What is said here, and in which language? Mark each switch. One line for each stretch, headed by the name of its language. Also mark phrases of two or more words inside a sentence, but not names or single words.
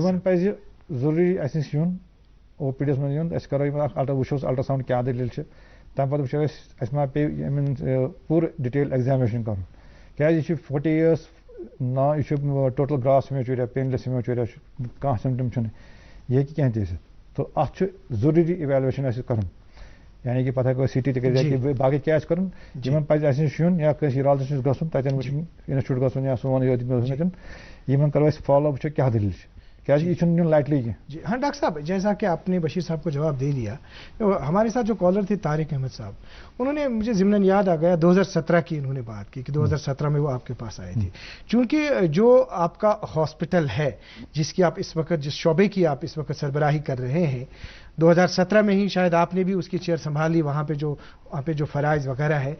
Kashmiri: یِمن پزِ ضروٗری اَسہِ نِش یُن او پی ڈی یس منٛز یُن أسۍ کرو یِمن اکھ وٕچھو الٹراساؤنڈ کیٛاہ دٔلیٖل چھِ تَمہِ پتہٕ وٕچھو أسۍ اَسہِ ما پیٚیہِ یِمن پوٗرٕ
English: detail examination
Kashmiri: کرُن کیٛازِ یہِ چھُ 40 years نا یہِ چھُ
English: total gross hematuria painless hematuria
Kashmiri: چھُ کانٛہہ سِمٹم چھُنہٕ یہِ ہیٚکہِ کینٛہہ تہِ ٲسِتھ. تو اتھ چھُ ضروٗری اِویلویشن اَسہِ کرُن یعنی کہ پتہٕ ہٮ۪کو أسۍ CT تہِ کٔرِتھ یا باقٕے کیٛاہ آسہِ کرُن. یِمن پزِ اَسہِ نِش یُن یا کٲنٛسہِ یورالجسٹس نِش گژھُن تتٮ۪ن وٕچھُن انسٹِچوٗٹ گژھُن یا سون ییٚتٮ۪ن یِمن کرو أسۍ فالو وٕچھو کیٛاہ دٔلیٖل چھِ کیٛازِ یہِ چھُنہٕ نیُن لایٹلی کینٛہہ.
Urdu: جی ہاں ڈاکٹر صاحب جیسا کہ آپ نے بشیر صاحب کو جواب دے دیا. ہمارے ساتھ جو کالر تھے طارق احمد صاحب انہوں نے مجھے ضمناً یاد آ گیا 2017 کی انہوں نے بات کی کہ 2017 میں وہ آپ کے پاس آئے تھے. چونکہ جو آپ کا ہاسپٹل ہے جس کی آپ اس وقت جس شعبے کی آپ اس وقت سربراہی کر رہے ہیں 2017 میں ہی شاید آپ نے بھی اس کی چیئر سنبھالی وہاں پہ جو فرائض وغیرہ ہے.